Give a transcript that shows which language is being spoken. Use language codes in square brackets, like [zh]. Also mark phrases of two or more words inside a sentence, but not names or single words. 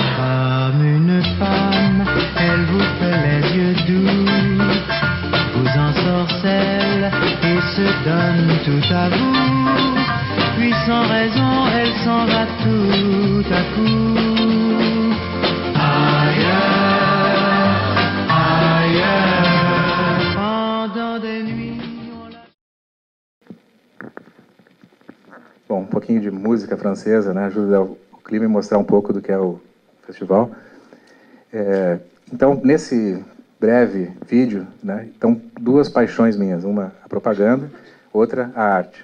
[fr] Comme une femme, elle vous fait les yeux doux, vous ensorcelle et se donne tout à vous. Puis sans raison, elle s'en va tout à coup. Ailleurs, ailleurs, pendant des nuits. [pt] Bom, um pouquinho de música francesa, né, ajuda o clima e mostrar um pouco do que é o festival. Então, nesse breve vídeo, né, então, duas paixões minhas, uma a propaganda, outra a arte.